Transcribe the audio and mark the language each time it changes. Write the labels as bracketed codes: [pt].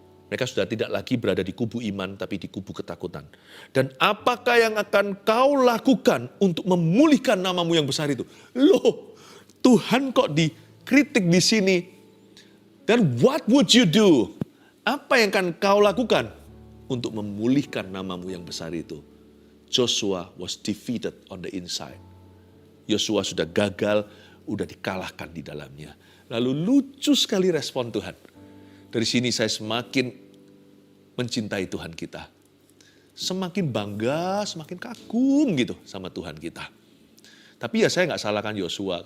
[id] Mereka sudah tidak lagi berada di kubu iman, tapi di kubu ketakutan. Dan apakah yang akan kau lakukan untuk memulihkan namamu yang besar itu? Loh, Tuhan kok dikritik di sini. Dan [en] what would you do? [id] Apa yang akan kau lakukan untuk memulihkan namamu yang besar itu? [en] Joshua was defeated on the inside. [id] Yosua sudah gagal, udah dikalahkan di dalamnya. Lalu lucu sekali respon Tuhan. Dari sini saya semakin mencintai Tuhan kita. Semakin bangga, semakin kagum gitu sama Tuhan kita. Tapi ya saya nggak salahkan Yosua.